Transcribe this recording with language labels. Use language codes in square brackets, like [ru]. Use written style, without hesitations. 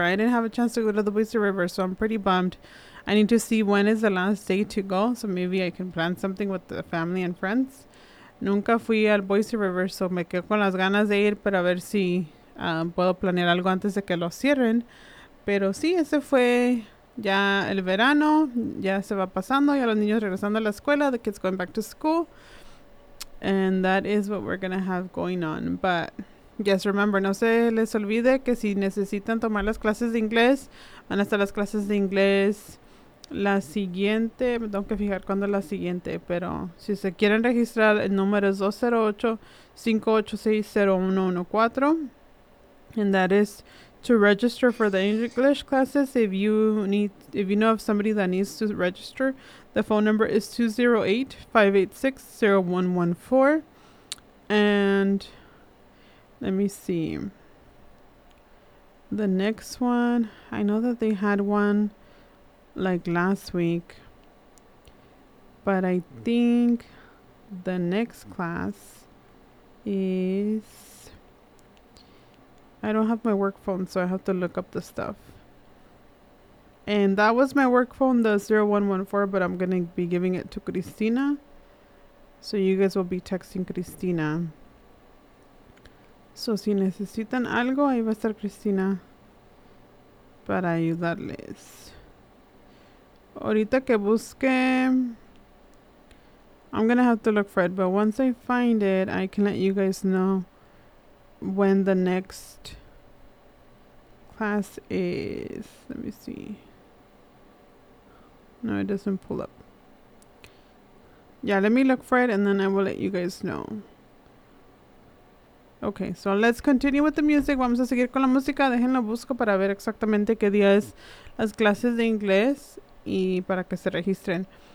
[en] I didn't have a chance to go to the Boise River, so I'm pretty bummed. I need to see when is the last day to go, so maybe I can plan something with the family and friends. [es] Nunca fui al Boise River, so me quedo con las ganas de ir, pero a ver si puedo planear algo antes de que lo cierren. Pero sí, ese fue ya el verano, ya se va pasando, ya los niños regresando a la escuela, [en] the kids going back to school. And that is what we're gonna have going on. But just remember, [es] no se les olvide que si necesitan tomar las clases de inglés, van a estar las clases de inglés la siguiente. Me tengo que fijar cuándo es la siguiente, pero si se quieren registrar, el número es 208-586-0114. [en] And that is to register for the English classes. If you know of somebody that needs to register, the phone number is 208-586-0114. And let me see. The next one, I know that they had one like last week, but I think the next class is. I don't have my work phone, so I have to look up the stuff. And that was my work phone, the 0114, but I'm gonna be giving it to Christina. So you guys will be texting Christina. [es] So si necesitan algo, ahí va a estar Christina para ayudarles. Ahorita que busque, [en] I'm gonna have to look for it, but once I find it, I can let you guys know when the next class is. Let me see. No, it doesn't pull up. Yeah, let me look for it and then I will let you guys know. Okay, so let's continue with the music. [es] Vamos a seguir con la música. Déjenlo busco para ver exactamente qué día es las clases de inglés y para que se registren.